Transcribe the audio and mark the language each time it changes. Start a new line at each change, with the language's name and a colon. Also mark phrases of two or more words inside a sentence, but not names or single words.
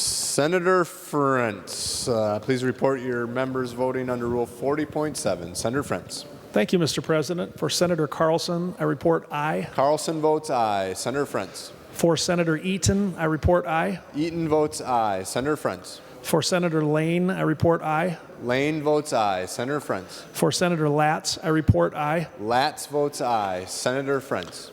English: Senator Frantz, please report your members voting under Rule 40.7. Senator Frantz. Thank you, Mr. President. For Senator Carlson, I report aye. Carlson votes aye. Senator Frantz. For Senator Eaton, I report aye. Eaton votes aye. Senator Frantz. For Senator Lane, I report aye. Lane votes aye. Senator Frantz. For Senator Latz, I report aye. Latz votes aye. Senator Frantz.